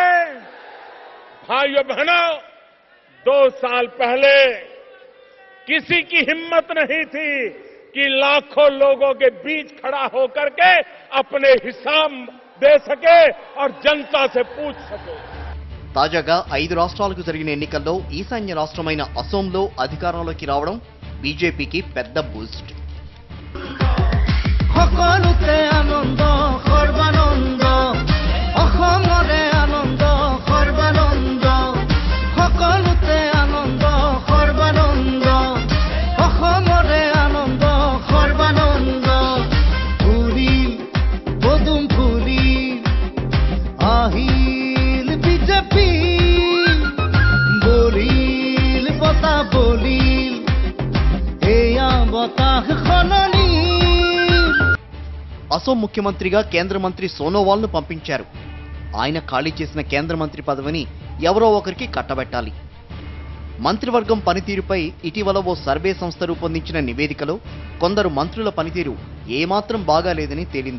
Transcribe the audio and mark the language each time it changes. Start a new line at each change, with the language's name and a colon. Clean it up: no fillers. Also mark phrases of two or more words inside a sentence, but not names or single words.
Hindi: भाइयों बहनों, 2 साल पहले किसी की हिम्मत नहीं थी कि लाखों लोगों के बीच खड़ा होकर के अपने हिसाब दे सके और जनता से पूछ सके.
Telugu: తాజాగా 5 రాష్ట్రాలకు జరిగిన ఎన్నికల్లో ఈశాన్య రాష్ట్రమైన అసోంలో అధికారంలోకి రావడం బీజేపీకి పెద్ద బూస్ట్.
Assamese: সকলোতে আনন্দ সৰ্বানন্দ, অসমৰে আনন্দ সৰ্বানন্দ, সকলোতে আনন্দ সৰ্বানন্দ, অসমৰে আনন্দ সৰ্বানন্দ, ফুৰিল পদুম ফুৰিল আহিল বিজেপি, বলিল বতা বলিল এয়া বতাহ খননি.
Telugu: అసోం ముఖ్యమంత్రిగా కేంద్ర మంత్రి సోనోవాల్ను పంపించారు. ఆయన ఖాళీ చేసిన కేంద్ర మంత్రి పదవిని ఎవరో ఒకరికి కట్టబెట్టాలి. మంత్రివర్గం పనితీరుపై ఇటీవల ఓ సర్వే సంస్థ రూపొందించిన నివేదికలో కొందరు మంత్రుల పనితీరు ఏమాత్రం బాగాలేదని తేలింది.